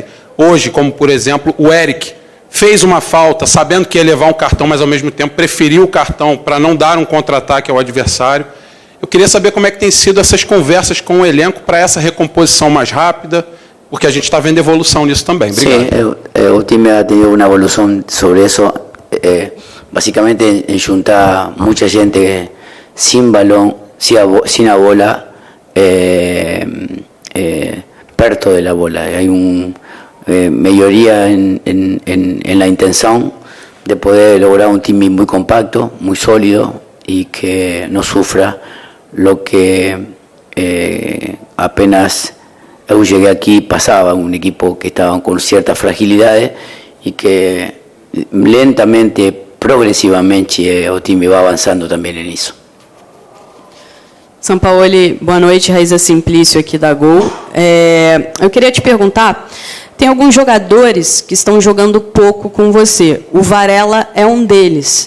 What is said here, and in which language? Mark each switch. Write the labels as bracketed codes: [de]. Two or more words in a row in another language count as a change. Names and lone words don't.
[pt] Hoje, como por exemplo, o Eric fez uma falta, sabendo que ia levar um cartão, mas ao mesmo tempo preferiu o cartão para não dar um contra-ataque ao adversário. Eu queria saber como é que tem sido essas conversas com o elenco para essa recomposição mais rápida, porque a gente está vendo evolução nisso também. Obrigado. Sim, o time [es] ha tenido [pt] uma evolução sobre isso, basicamente em juntar muita gente [es] sin balón, sin la bola, [pt] perto [es] de la bola. Hay una mayoría en la intención de poder lograr un time muy compacto, muy sólido y que no sufra lo que apenas yo llegué aquí pasaba, un equipo que estaba con ciertas fragilidades y que lentamente, [pt] progressivamente, o time vai avançando também nisso. Sampaoli, boa noite, Raíza Simplício aqui da Gol. Eu queria te perguntar, tem alguns jogadores que estão jogando pouco com você. O Varela é um deles.